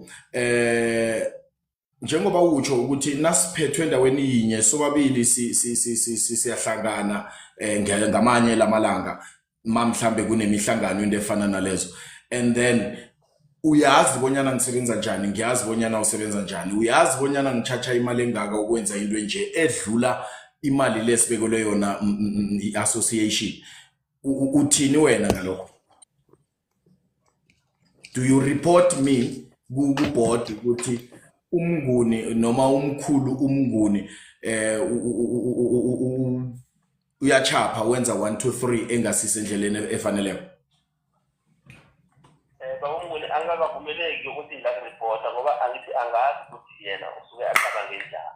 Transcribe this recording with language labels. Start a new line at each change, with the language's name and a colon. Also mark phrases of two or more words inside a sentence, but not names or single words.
Zulu: Njengoba utsho ukuthi nasiphethwe endaweni yinye sobabili siyahlangana ngamanye lamalanga mhlambe kunemihlangano into efana nalezo
English: and then
Zulu: uyazi bonyana ngisebenza njani ngiyazi bonyana usebenza njani uyazi bonyana ngichacha imali engaka ukwenza into nje edlula imali lesibekele yona i-association. Uthini wena ngalokho?
English: Do you report me
Zulu: ku-board ukuthi umnguni noma umkhulu umnguni uyachapha wenza 1 2 3 engasise endleleni efaneleko. Babomnguni angakavumeleki ukuthi ngilakuripota ngoba angithi angazi ukuthi yena usuke aqaba ngenjani.